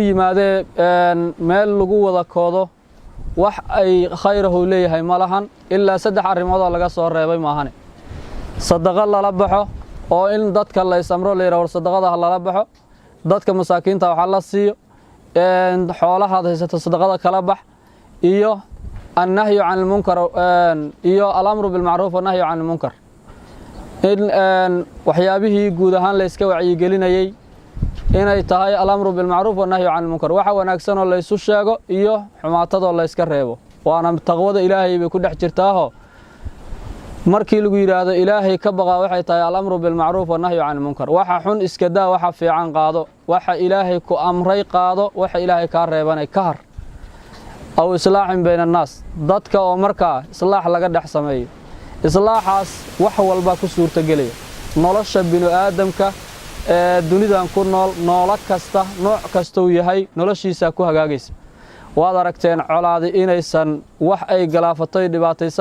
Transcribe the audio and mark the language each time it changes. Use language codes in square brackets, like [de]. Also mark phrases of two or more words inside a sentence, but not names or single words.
[so] yimaadee meel lagu wada koodo wax ay khayrahu leeyahay ma lahan ilaa 3 arrimoodoo laga soo reebay maahane sadaqo lala baxo oo in dadka la isamro la yiraahdo sadaqada lala baxo dadka masaakiinta waxa la siiyo xoolaha haysta sadaqada kala bax iyo [ar] والنهي عن المنكر [so] iyo [ar] الأمر بالمعروف والنهي عن المنكر [so] waxyaabihii guud ahaan la iska wacyi gelinayay inay tahay [ar] الأمر بالمعروف والنهي عن المنكر [so] waxa wanaagsan oo la isu sheego iyo xumaatado la iska reebo waana taqwada Ilaahay bay ku dhex jirtaa markii lagu yiraahdo Ilaahay ka baqa waxay tahay [ar] الأمر بالمعروف والنهي عن المنكر [so] waxa xun iska daa waxa fiican qaado waxa Ilaahay ku amray qaado waxa Ilaahay ka reebanay ka har [ar] أو إصلاح بين الناس [so] dadka oo markaa islaax laga dhex sameeyo islaaxaas wax walba ku suurta galay nolosha bini'aadamka dunidan ku nool kasta nooc kasta uu yahay noloshiisa ku hagaagaysa waad aragteen colaadi inaysan wax ay galaafatay dhibaataysan